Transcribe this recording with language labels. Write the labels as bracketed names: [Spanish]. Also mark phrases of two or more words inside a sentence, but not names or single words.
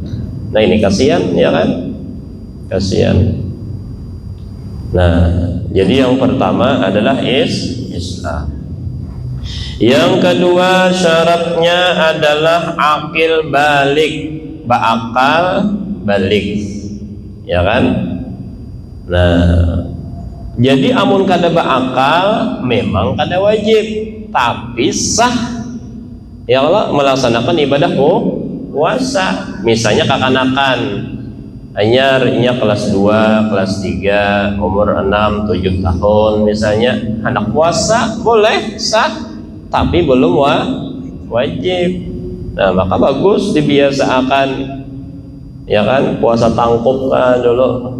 [Indonesian] Nah ini kasihan ya kan, kasihan. Nah jadi yang pertama adalah Islam. Yang kedua syaratnya adalah akil balik, berakal balik, ya kan? Nah, jadi amun kada berakal memang kada wajib, tapi sah [Arabic] ya Allah [Indonesian] melaksanakan ibadah puasa. Misalnya kekanakan anyar inya kelas 2, kelas 3, umur 6, 7 tahun misalnya, anak puasa boleh sah tapi belum wajib. Nah maka bagus dibiasakan ya kan, puasa tangkup kan dulu.